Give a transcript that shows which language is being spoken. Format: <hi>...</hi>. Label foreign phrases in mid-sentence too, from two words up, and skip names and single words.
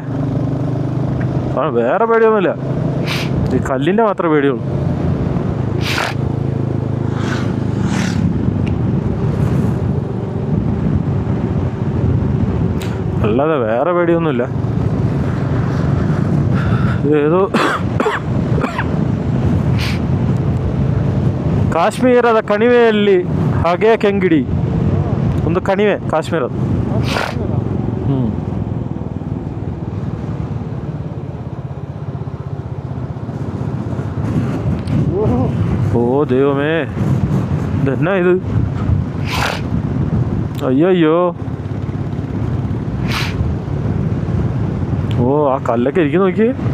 <ml>വേറെ പേടിയൊന്നുമില്ല, ഈ കല്ലിൻ്റെ മാത്രമേ പേടിയുള്ളൂ. അല്ലാതെ വേറെ പേടിയൊന്നുമില്ല.</ml> <kn>ഏതോ ಕಾಶ್ಮೀರದ ಕಣಿವೆಯಲ್ಲಿ ಹಾಗೆ ಕೆಂಗಿಡಿ ಒಂದು ಕಣಿವೆ ಕಾಶ್ಮೀರದ.</kn> <ml>ഓ ദൈവമേ, ഇതെന്നാ ഇത്, അയ്യോ. ഓ, ആ കല്ലൊക്കെ ഇരിക്കും നോക്കി.</ml>